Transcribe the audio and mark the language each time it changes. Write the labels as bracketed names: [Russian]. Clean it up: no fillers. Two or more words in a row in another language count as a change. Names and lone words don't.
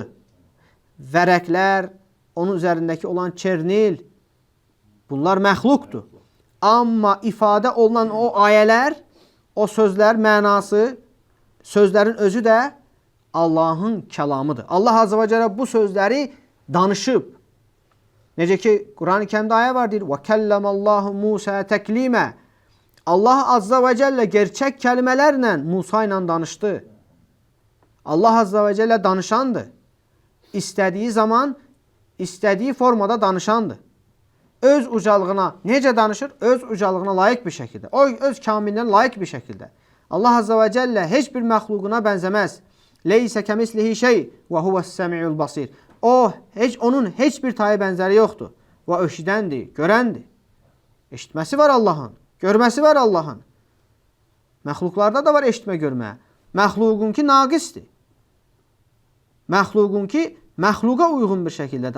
[Azerbaijani] Vərəqlər, onun üzərindəki olan çernil, bunlar məxluqdur. Amma ifadə olunan o ayələr, o sözlər mənası, sözlərin özü də Allahın kəlamıdır. [Arabic] الله عز وجل [Azerbaijani] bu sözləri danışıb. Necə ki, Quran-ı Kərimdə ayə var, deyir, [Arabic] وَكَلَّمَ اللّٰهُ مُوسَى تَكْلِيمًا. الله عز وجل [Azerbaijani] gerçək kəlmələrlə Musa ilə danışdı. [Arabic] الله عز وجل [Azerbaijani] danışandır. İstədiyi zaman, istədiyi formada danışandır. Öz ucalığına necə danışır? Öz ucalığına layiq bir şəkildə. O, öz kamilinə layiq bir şəkildə. [Arabic] الله عز وجل [Azerbaijani] heç bir məxluquna bənzəməz. [Arabic] لَيْسَ كَمِثْلِهِ شَيْءٍ وَهُوَ السَّمِعُ الْبَصِيرُ. [Azerbaijani] Onun heç bir tayı bənzəri yoxdur. Və eşidəndir, görəndir. Eşitməsi var Allahın, görməsi var Allahın. Məxluqlarda da var eşitmə, görmə. Məxluqun ki naqisdir. Məxluqun ki məxluqa uyğun bir şəkildədir.